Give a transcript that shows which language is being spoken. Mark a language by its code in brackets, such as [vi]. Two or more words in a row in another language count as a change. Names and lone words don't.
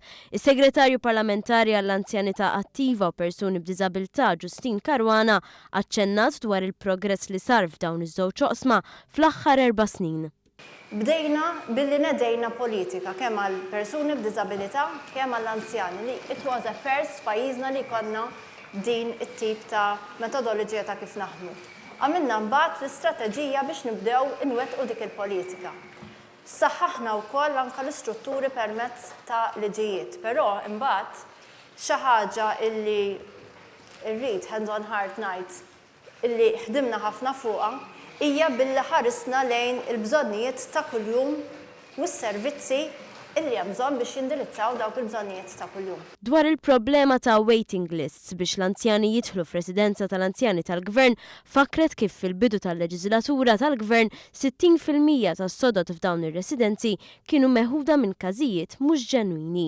[mt] Is-Segretarju Parlamentari għall-Anzjanità Attiva u Persuni b'Diżabilità Ġustin Caruana aċċennat dwar il-progress li sar f'dawn iż-żewġ oqsma fl-aħħar 4 snin. Bdejna billi nedejna politika kemm għal persuni b'diżabilità kemm għall anzjani li [en] it was a first [mt] f'pajjiżna li konna din it-tip ta' metodoloġija ta' kif naħdmu. Għamilna mbagħad l-istrateġija biex nibdew inwettqu dik il-politika. Saħħaħna wkoll anke l-istrutturi permezz ta' liġijiet, però imbagħad xi ħaġa illi rrid [en] hands on heart [mt] ngħid illi ħdimna ħafna fuqha hija billi ħarisna lejn il-bżonnijiet ta' kuljum u s-servizzi illi hemm bżonn biex jindirizzaw dawk il-bżonnijiet ta' kuljum. Dwar il-problema ta' [en] waiting lists [mt] biex l-anzjani jidħlu f'residenza tal-anzjani tal-Gvern fakret kif fil-bidu tal-leġislatura tal-Gvern 60% tas-sodod f'dawn ir-residenzi kienu meħuda minn każijiet mhux ġenwini.